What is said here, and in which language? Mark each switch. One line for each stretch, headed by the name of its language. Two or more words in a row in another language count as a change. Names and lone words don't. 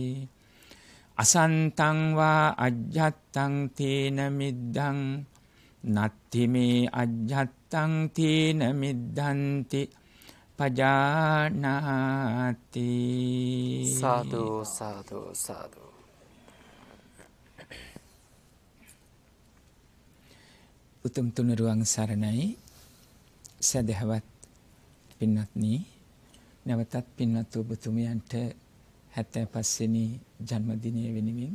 Pali: අසන්තං වා අජ්ජත්තං තීන මිද්දං නත්තිමේ අජ්ජත්තං තීන මිද්ධන්ති පජානාති.
Sinhala: සාදු සාදු සාදු. උතුම් තුනුරුවන් සරණයි. සදහවත් පින්වත්නි, නැවතත් පින්වත් ඔබතුමියන්ට 75 වෙනි ජන්මදිනය වෙනුවෙන්